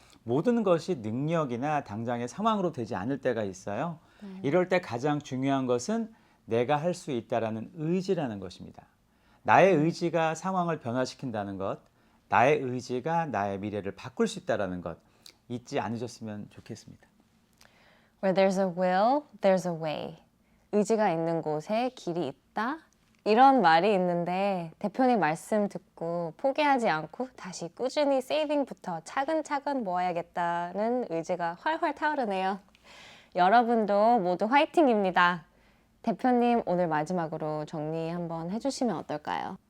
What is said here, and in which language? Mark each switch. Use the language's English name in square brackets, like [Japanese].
[Korean] 모든 것이 능력이나 당장의 상황으로 되지 않을 때가 있어요. 이럴 때 가장 중요한 것은 내가 할 수 있다라는 의지라는 것입니다. 나의 의지가 상황을 변화시킨다는 것, 나의 의지가 나의 미래를 바꿀 수 있다는 것 잊지 않으셨으면 좋겠습니다. [English] Where there's a will, there's a way. [Korean] 의지가 있는 곳에 길이 있다? 이런 말이 있는데 대표님 말씀 듣고 포기하지 않고 다시 꾸준히 세이빙부터 차근차근 모아야겠다는 의지가 활활 타오르네요. 여러분도 모두 화이팅입니다. 대표님 오늘 마지막으로 정리 한번 해주시면 어떨까요?